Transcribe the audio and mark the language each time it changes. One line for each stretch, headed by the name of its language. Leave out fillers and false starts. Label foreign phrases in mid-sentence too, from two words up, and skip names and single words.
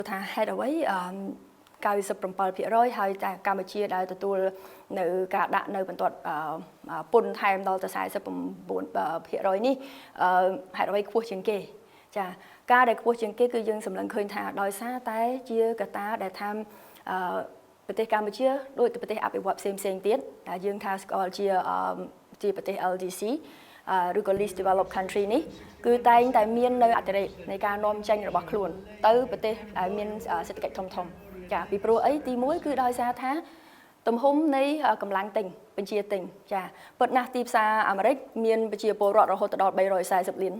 Khmer: ថាហេតុអ្វី97%ហើយតែកម្ពុជាដែលទទួលនៅការដាក់នៅបន្ទាត់ពន្ធថែមដល់ទៅ49%នេះហេតុអ្វីខ្ពស់ជាងគេចាការដែលខ្ពស់ជាងគេគឺយើងសម្លឹងឃើញថាដោយសារតែជាកត្តាដែលថាប្រទេសកម្ពុជាដូចប្រទេសអភិវឌ្ឍផ្សេង ទៀតដែលយើងថាស្គាល់ជាប្រទេស LDC ឬក៏
English: least developed country
Khmer: នេះគឺតែងតែមាននៅអតិរេកនៃការនាំចេញរបស់ខ្លួនទៅប្រទេសដែលមានសេដ្ឋកិច្ចធំចាពីព្រោះ អីទី1គឺដោយសារថាទំហំនៃកម្លាំងទិញបញ្ជាទិញចាពិតណាស់ទីផ្សារអាមេរិកមានប្រជាពលរដ្ឋរហូតដល់340លាន